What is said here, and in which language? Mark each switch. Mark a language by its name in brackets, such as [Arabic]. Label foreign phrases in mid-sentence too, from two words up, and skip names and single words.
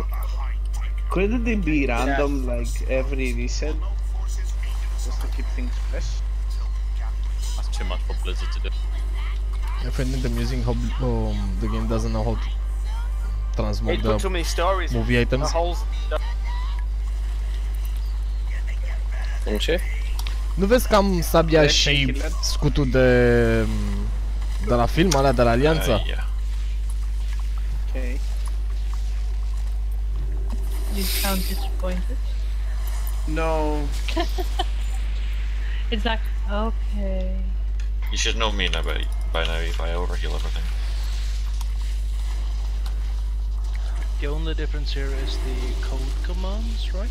[English] Couldn't it be random, like every reset? Just to keep things fresh? That's too much for Blizzard to do. I find it amusing how the game doesn't know how to transmute It put too many stories. movie items. [Romanian] Ce? Nu vezi că am sabia și scutul de la film, alea de la Alianța? [English] Okay. You sound disappointed. No. It's like, okay. You should know me now by now if I overheal everything. The only difference here is the code commands, right?